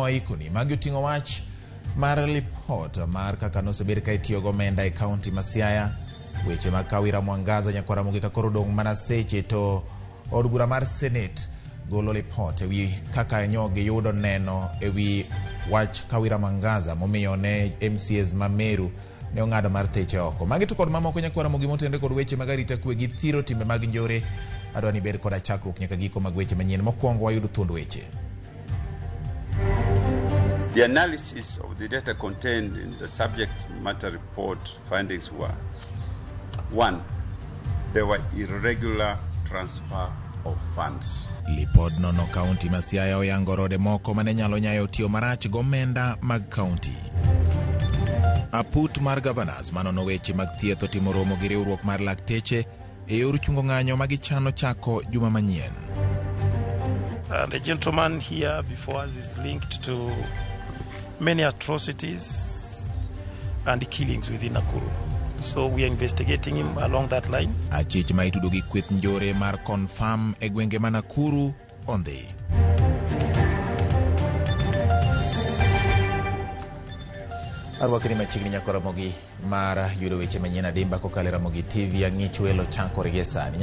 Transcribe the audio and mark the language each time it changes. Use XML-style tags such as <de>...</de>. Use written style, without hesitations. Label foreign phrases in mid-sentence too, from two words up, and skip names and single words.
<luo>waikoni magi oting'o wach mar report mar kaka nosebed ka itiyo gomenda e kaunti ma Siaya weche mag Kawira Mwangaza nyakora mogi ka koro dong' mana seche to od bura mar Senate golo report ewi kaka nyogi yudo neno ewi wach Kawira Mwangaza momiyo ne MCAs ma Meru ne ong'ado mar teche oko magi to kod mamoko nyakora mogi motende kod weche mag arita kwe gi thiro timbe mag njore adwa ni bed kod chakruok nyaka giko mag weche manyien mokwongo wayudo thuond weche.</luo> <en>The analysis of the data contained in the subject matter report findings were: 1. There were irregular transfer of funds.</en> <luo>Lipod nono kaunti ma Siaya oyango rode moko mane nyalo nyayo tiyo marach gomenda mag kaunti. Aput mar governors manono weche mag thieth otimo romo gi riwruok mar lakteche e yor chungo ng'anyo magichano chako juma manyien.</luo> <en>The gentleman here before us is linked to many atrocities and killings within Nakuru. So we are investigating him along that line.</en> <luo>Achich ma itudo gi kweth njore mar confirm e gwenge ma Nakuru ondhi. Arwakini machiegni nyakora mogi mar yudo weche manyien adimba kokalo Ramogi TV ang'ich welo chakore gi sani.</luo>